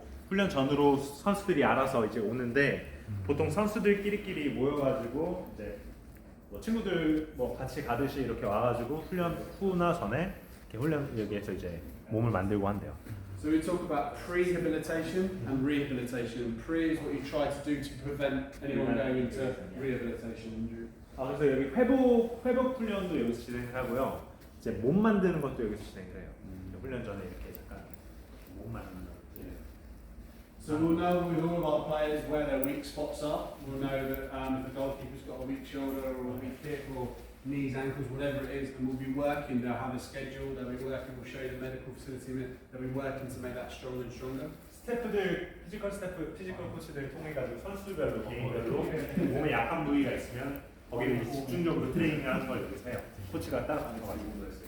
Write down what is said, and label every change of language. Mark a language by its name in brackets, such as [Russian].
[Korean] 훈련 전으로 선수들이 알아서 이제 오는데 보통 선수들끼리끼리 모여가지고 이제 뭐 친구들 뭐 같이 가듯이 이렇게 와가지고 훈련 후나 전에 이렇게 훈련 여기에서 이제 몸을 만들고 한대요. [English] So we talk about prehabilitation and rehabilitation. Pre is what you try to do to prevent anyone going into rehabilitation injury. [Korean] 그래서 여기 회복 훈련도 여기서 진행을 하고요. 이제 몸 만드는 것도 여기서 진행을 해요. 훈련 전에 이렇게 잠깐 몸 만드는 거. [English] So we'll know with all of our players where their weak spots are. We'll know that if the goalkeeper's got a weak shoulder or a weak hip or knees, ankles, whatever it is, and we'll be working. They'll have a schedule. They'll be working. We'll show you the medical facility. They'll be working to make that stronger and stronger. [Korean] 피지컬 코치들 통해 가지고 선수별로 개인별로 몸에 약한 부위가 있으면 거기를 집중적으로 트레이닝하는 걸 여기서 해요. 코치가 따라가는 거 가지고.